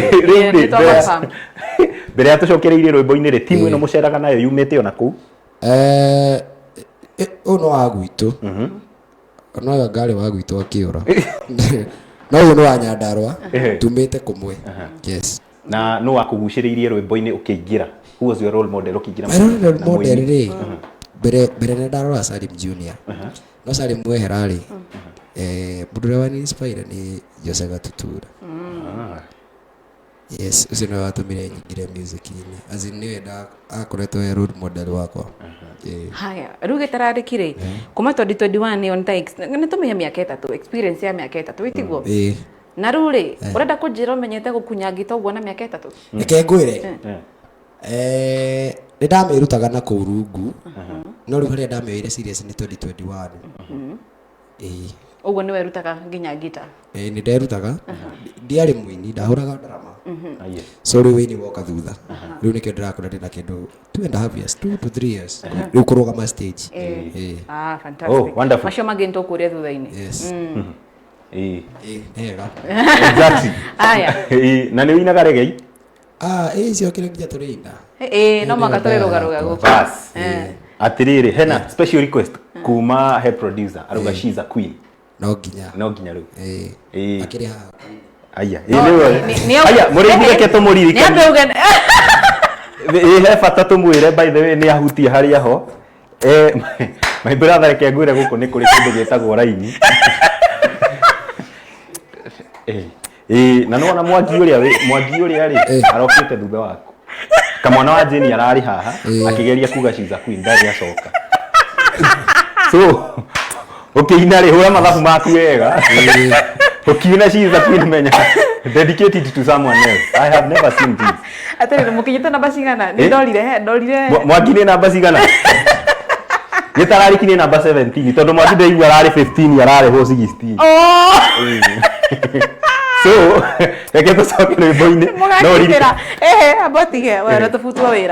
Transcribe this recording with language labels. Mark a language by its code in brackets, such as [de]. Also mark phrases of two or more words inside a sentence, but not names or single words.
[ki] Mbere ya tũcokereirie rwĩmbo-inĩ rĩ timu ĩno mũceraga nayo yumĩte ona kũu. Uno wa gwitũ. No ngari wa gwitũ akĩũra. No uno wa Nyandarua tumĩte kũmwe. [en] Yes. [ki] Na no wakugucĩrĩirie rwĩmbo-inĩ ũkĩingĩra. [en] Who was your role model ukijira? My role model [ki] rĩ mbere ndarora Salim Junior. No Salim wehera rĩ mũndũ wa inspire ni Jose Gatutura. Yes, ucio nĩ watũmire nyingire music-inĩ. [en] As in [ki] niwe akoretwo [en] role model [ki] wakwa. Haya, rĩu gĩtararĩkire kuma 2021 [en] on takes [ki] nĩ tũmĩhe mĩaka 3 experience ya mĩaka 3 wĩtiguo. Na rĩu rĩ ũrenda kũnjĩra ũmenyete gũkunya ngita ũguo na mĩaka 3? Reke ngwĩre. Nĩ ndamĩrutaga na kũu rungu no rĩu harĩa ndamĩoire serious nĩ 2021. Ũguo nĩ werutaga nginya ngita? Nĩ nderutaga ndiarĩ mũini ndahũraga drama. So rĩu wĩini woka thutha rĩu nĩkĩo ndĩrakora ndĩna kĩndũ [en] 2.5 years 2 to 3 years [ki] rĩu kũrũgama stage. [en] Fantastic. Oh, wonderful. [ki] Macio mangĩ nĩtũkũria thutha-inĩ. [en] Yes. [ki] Nega. Exactly. Aya. Na nĩ wĩinaga reggae? Icio kĩrĩa nginya tũrĩina. No mwaka tũrĩrũgarũga gũkũ. Bas. Atirĩrĩ hena [en] special request [ki] kuma [en] head producer [ki] aruga [en] she's a queen. [ki] No nginya rĩu. Akĩrĩ haha. Aya. Aya mũrĩithie ke tũmũririkane. Nĩ andũ he bata tũmwĩre [en] by the way [ki] nĩ ahutie harĩa ho. [en] My brother [ki] reke ngwĩre gũkũ nĩ kũrĩ kĩndũ gĩtagwo raini. Na nona mwangi ũrĩa rĩ arokĩte thutha waku. Kamwana wa Jeni ararĩ haha akĩgeria kuga [en] she's a queen [ki] ndari acoka. So ũkĩina rĩ hũra mathabu maku wega. Ũkiuna [en] she's a queen [ki] menya [en] dedicated to someone else. I have never seen this. [ki] Atĩrĩ mũkinyĩte namba cigana? Nĩ ndorire. Mwangi nĩ namba cigana? Gĩtararĩki nĩ namba 17 tondũ mwangi ndaigua ararĩ 15 ararĩ ho 16. So, reke tũcoke rwĩmbo-inĩ. Mũgakĩra. Abotige, wera tũbutwo wĩra.